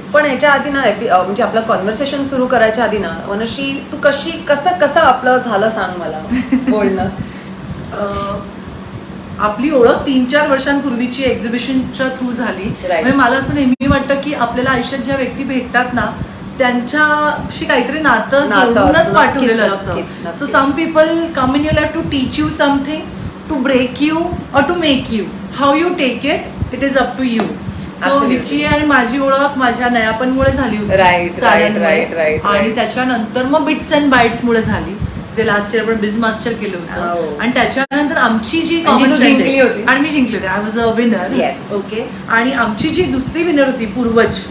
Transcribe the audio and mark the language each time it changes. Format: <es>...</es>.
<mr>पण ह्याच्या आधी ना, म्हणजे आपलं कॉन्व्हर्सेशन सुरू करायच्या आधी ना, वनश्री तू कसं आपलं झालं सांग मला बोलणं. आपली ओळख 3-4 वर्षांपूर्वीची एक्झिबिशनच्या थ्रू झाली. म्हणजे मला असं नेहमी वाटतं की आपल्याला आयुष्यात ज्या व्यक्ती भेटतात ना, त्यांच्याशी काहीतरी नातं जोडूनच पाठवलेलं असतं.</mr> <en>So some people come in your life to teach you something, to break you or to make you. How you take it is up to you.</en> <mr>So हिची आणि माझी ओळख माझ्या नयापणमुळे झाली होती.</mr> <en>Right.</en> <mr>आणि त्याच्यानंतर मग बिट्स अँड बाईट्स मुळे झाली, जे लास्ट इयर आपण बिझ मास्टर केलं होतं. आणि त्याच्यानंतर आमची जी कॉमन जिंकली होती आणि मी जिंकली होती.</mr> <en>I was a winner.</en> <mr>Okay. आणि आमची जी दुसरी विनर होती पूर्वज</mr>